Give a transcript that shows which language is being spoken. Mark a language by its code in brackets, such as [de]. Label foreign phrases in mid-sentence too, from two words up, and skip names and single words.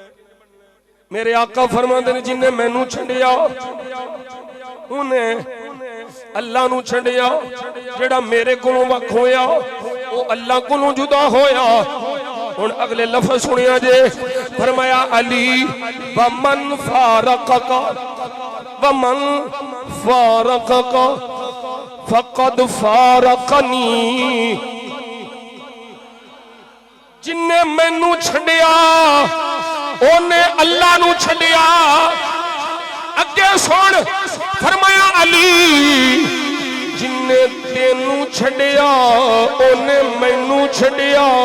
[pa] میرے آقا فرماتے نے جنہیں مینوں چھڈیا انہیں اللہ نوں چھڈیا جیڑا میرے کولوں وکھ ہویا وہ اللہ کولوں جدا ہویا. ہن اگلے لفظ سنیا جے فرمایا [ar] علي ومن فارقك فقد فارقني [pa] جنہیں مینوں چھڈیا اونے اللہ نوں چھڈیا. اگے سن فرمایا علی جنے تینوں چھڈیا اونے مینوں چھڈیا.